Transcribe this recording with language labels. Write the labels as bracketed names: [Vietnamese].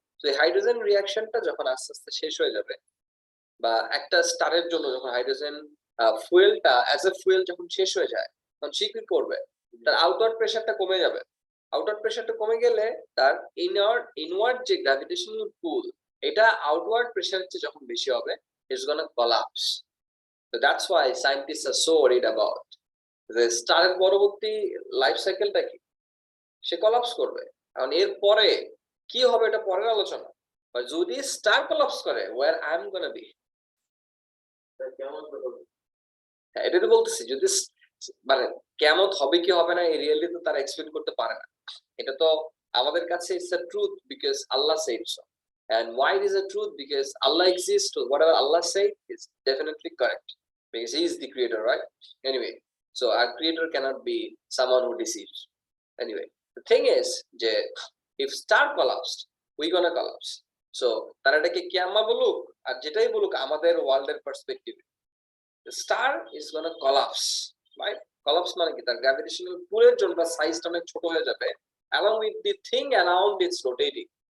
[Bangla] তো এই হাইড্রোজেন রিঅ্যাকশনটা যখন আস্তে আস্তে শেষ হয়ে যাবে, বা একটা স্টারের জন্য যখন হাইড্রোজেন ফুয়েলটা অ্যাজ এ ফুয়েল যখন শেষ হয়ে যায়, তখন সে কি করবে? তার আউটওয়ার্ড প্রেসারটা কমে যাবে। আউটওয়ার্ড প্রেসারটা কমে গেলে তার ইনওয়ার্ড যে গ্র্যাভিটেশনাল পুল, এটা আউটওয়ার্ড প্রেসারের চেয়ে যখন বেশি হবে, it's gonna collapse. [English] So that's why scientists are so worried about the [Bangla] স্টারের পরবর্তী লাইফ সাইকেলটা কি, সে কোলাপস করবে। কারণ এর পরে কি হবে এটা পরের আলোচনা। যদি স্টার কোলাপস করে, [English] where I am gonna be, [Bangla] এটা তো বলতেছি, যদি মানে কিয়ামত হবে কি হবে না এই রিয়েলি তো তারা এক্সপেক্ট করতে পারে না। এটা তো আমাদের কাছে it's a truth because Allah shed so. [English] And why it is a truth? Because Allah exists, so whatever Allah said is definitely correct because He is the creator, right? Anyway, so our creator cannot be someone who deceives. Anyway, the thing is, যে if star collapsed, we gonna collapse. [Bangla] So তারা এটাকে কিয়ামা বলুক আর যেটাই বলুক আমাদের ওয়ার্ল্ডের perspective, [English] the star is gonna collapse, right? [Bangla] Collapse মানে কি? তার গ্র্যাভিটেশনাল পুলের জন্য তার সাইজটা অনেক ছোট হয়ে যাবে [English] along with the thing around its rotating.